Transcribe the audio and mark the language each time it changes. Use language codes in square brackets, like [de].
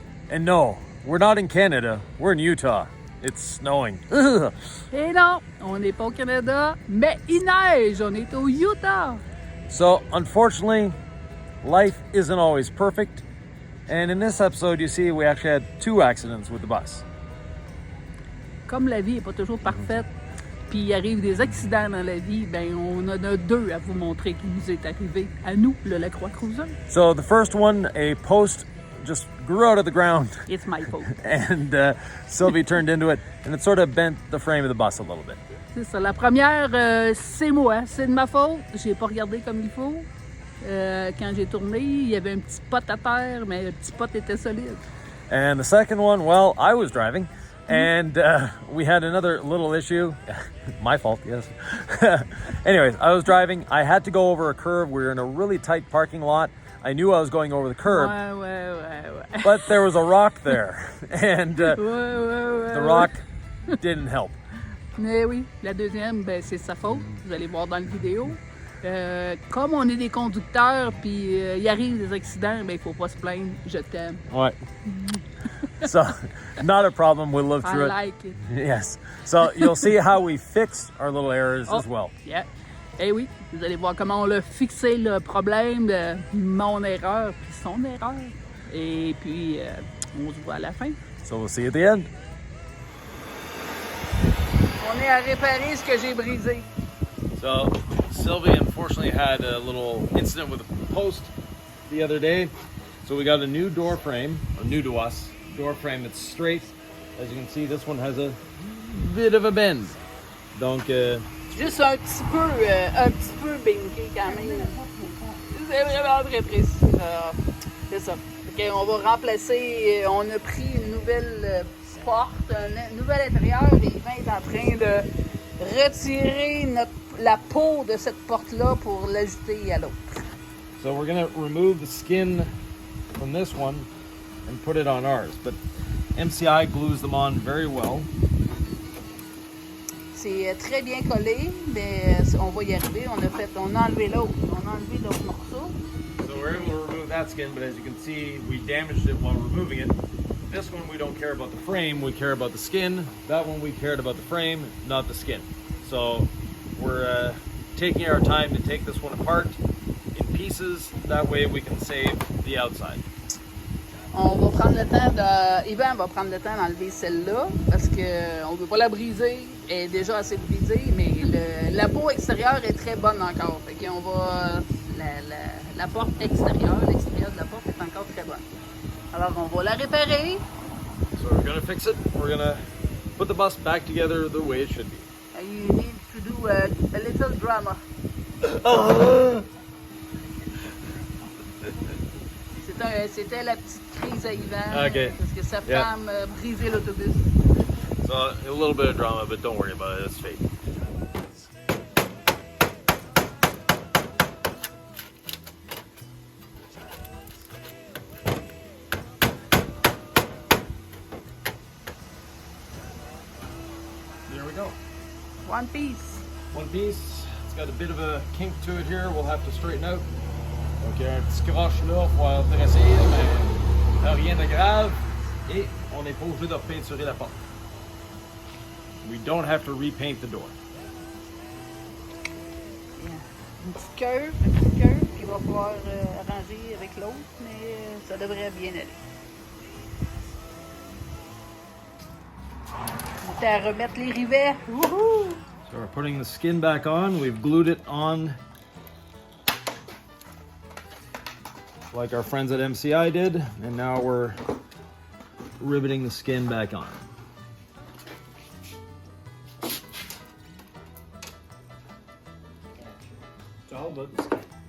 [en] And no, we're not in Canada, we're in Utah. It's snowing. Ugh. [fr] Et non, on n'est pas au Canada, mais il neige, on est au Utah. [en] So, unfortunately, life isn't always perfect. And in this episode, you see, we actually had 2 accidents with the bus. [fr] Comme la vie n'est pas toujours parfaite, puis il arrive des accidents dans la vie, ben on en a 2 à vous montrer qui nous est arrivé à nous, le Lacroix Cruiser. [en] So the first one, a post just grew out of the ground. It's my fault. And Sylvie turned into it, and it sort of bent the frame of the bus a little bit. [fr] C'est ça. La première, c'est moi, c'est de ma faute. J'ai pas regardé comme il faut. Quand j'ai tourné, il y avait un petit pot à terre, mais le petit pot était solide. [en] And the second one, well, I was driving, and we had another little issue. My fault, yes. Anyways, I was driving. I had to go over a curve. We were in a really tight parking lot. I knew I was going over the curb, [fr] Ouais. [en] but there was a rock there, and the rock didn't help. [fr] Mais oui, la deuxième, ben, c'est sa faute. Vous allez voir dans la vidéo. Comme on est des conducteurs, puis il arrive des accidents, ben, il faut pas se plaindre. Je t'aime. [en] Ouais. So, not a problem. We'll live through I like it. Yes. So, you'll see how we fix our little errors as well. Yeah. [fr] Eh oui, vous allez voir comment on a fixé le problème de mon erreur, puis son erreur. Et puis, on se voit à la fin. [en] So, we'll see you at the end. [fr] On est à réparer ce que j'ai brisé. [en] So, Sylvie unfortunately had a little incident with a post the other day. So we got a new door frame, or new to us, door frame that's straight. As you can see, this one has a bit of a bend. [fr] Donc, Juste un petit peu binké quand même. C'est vraiment très précis. C'est ça. Okay, on va remplacer, on a pris une nouvelle porte, un nouvel intérieur, et Yvan est en train de retirer la peau de cette porte-là pour l'ajouter à l'autre. [en] so we're gonna remove the skin from this one and put it on ours. But MCI glues them on very well. [fr] C'est très bien collé, mais on va y arriver. On a enlevé l'autre morceau. [en] So we're able to remove that skin, but as you can see, we damaged it while removing it. This one we don't care about the frame, we care about the skin. That one we cared about the frame, not the skin. So we're taking our time to take this one apart in pieces. That way we can save the outside. [fr] On va prendre le temps Yvan va prendre le temps d'enlever celle-là parce qu'on ne veut pas la briser. Elle est déjà assez brisée, mais la peau extérieure est très bonne encore. Fait qu'on va. La porte extérieure, l'extérieur de la porte est encore très bonne. Alors on va la réparer. [en] So we're gonna fix it. We're gonna put the bus back together the way it should be. You need to do a little drama. [fr] C'était la petite crise à Yvan. [en] Okay. [fr] Parce que sa femme a brisé l'autobus. [en] So a little bit of drama, but don't worry about it. It's fake. There we go. One piece. One piece. It's got a bit of a kink to it here. We'll have to straighten out. [fr] Donc il y a un petit croche là, faut intéresser, mais rien de grave. Et on n'est pas obligé de repeinturer la porte. [en] We don't have to repaint the door. [fr] Une petite curve qu'il va pouvoir arranger avec l'autre, mais ça devrait bien aller. On est à remettre les rivets. Wouhou! [en] So we're putting the skin back on. We've glued it on like our friends at MCI did, and now we're riveting the skin back on. It's all about the skin.